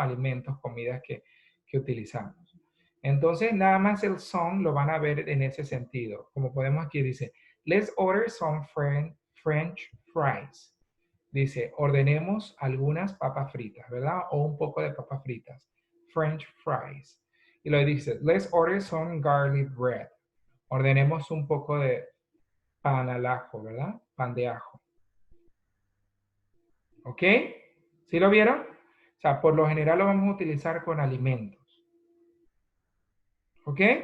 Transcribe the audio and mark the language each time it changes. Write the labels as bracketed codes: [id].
[es] Alimentos, comidas que utilizamos. Entonces, nada más el some lo van a ver en ese sentido. Como podemos aquí, dice, [en] let's order some French fries. [es] Dice, ordenemos algunas papas fritas, ¿verdad? O un poco de papas fritas. [en] French fries. [es] Y luego dice, [en] let's order some garlic bread. [es] Ordenemos un poco de pan al ajo, ¿verdad? Pan de ajo. ¿Ok? ¿Sí lo vieron? O sea, por lo general lo vamos a utilizar con alimentos. ¿Ok?